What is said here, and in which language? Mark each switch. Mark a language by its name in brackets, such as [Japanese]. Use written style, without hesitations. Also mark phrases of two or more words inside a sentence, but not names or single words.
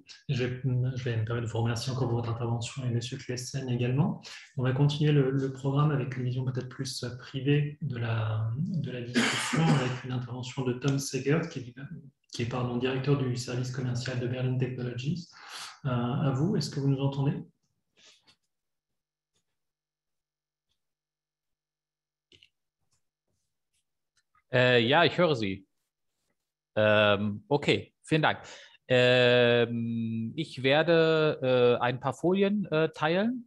[French] Je vais me permettre de vous remercier encore pour votre intervention et M. Klessen également. On va continuer le programme avec une vision peut-être plus privée de la discussion, avec une intervention de Tom Segert, qui est directeur du service commercial de Berlin Technologies. À vous, est-ce que vous nous entendez? [German] Ja, ich höre Sie. Okay, vielen Dank. Ich werde ein paar Folien teilen.